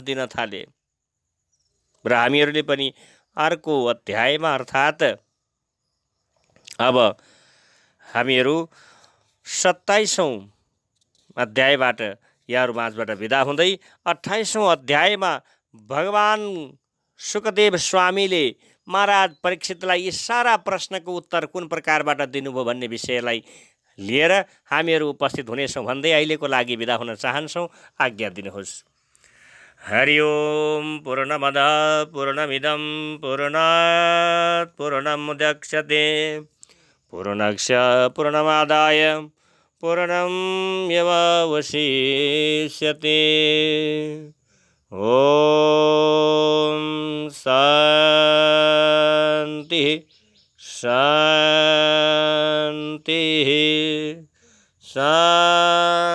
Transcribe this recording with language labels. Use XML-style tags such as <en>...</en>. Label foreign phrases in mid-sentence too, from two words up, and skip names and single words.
<ne>दिन थाले र हामीहरूले पनि अर्को अध्यायमा अर्थात् अब हामीहरू 27औं अध्यायबाट यहाँहरू माझबाट विदा हुँदै 28औं अध्यायमा भगवान सुखदेव स्वामीले महाराज परीक्षितलाई यी सारा प्रश्नको उत्तर कुन प्रकारबाट दिनुभयो भन्ने विषयलाई लिएर हामीहरू उपस्थित हुनेछौँ भन्दै अहिलेको लागि विदा हुन चाहन्छौँ। आज्ञा दिनुहोस्। हरि ओम।</ne> <sa>पूर्णमद पूर्णमिदं पूर्णात् पूर्णमुदच्यते पूर्णस्य पूर्णमादाय पूर्णमेवावशिष्यते। ओम शांति शांति शांति।</sa>